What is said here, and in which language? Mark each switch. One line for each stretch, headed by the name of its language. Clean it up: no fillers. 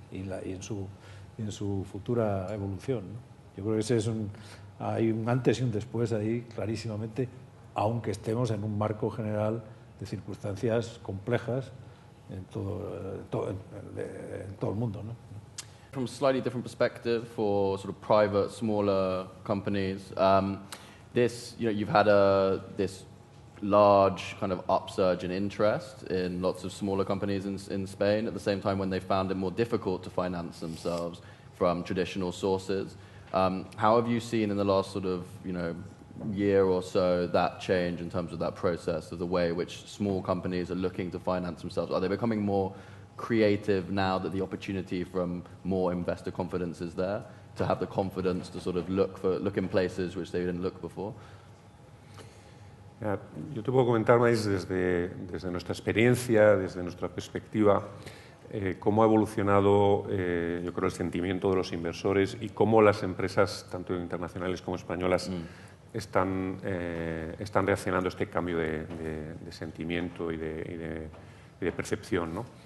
Spanish: y en su futura evolución, ¿no? Yo creo que ese es hay un antes y un después ahí clarísimamente, aunque estemos en un marco general de circunstancias complejas en todo el mundo, ¿no?
English: From a slightly different perspective for sort of private, smaller companies, you've had this large kind of upsurge in interest in lots of smaller companies in Spain at the same time when they found it more difficult to finance themselves from traditional sources. How have you seen in the last sort of, year or so that change in terms of that process, of the way in which small companies are looking to finance themselves? Are they becoming more creative now that the opportunity from more investor confidence is there, to have the confidence to sort of look in places which they didn't look before?
Spanish: Yo te puedo comentar más desde nuestra experiencia, desde nuestra perspectiva, cómo ha evolucionado, yo creo, el sentimiento de los inversores y cómo las empresas, tanto internacionales como españolas, están reaccionando a este cambio de sentimiento y de percepción, ¿no?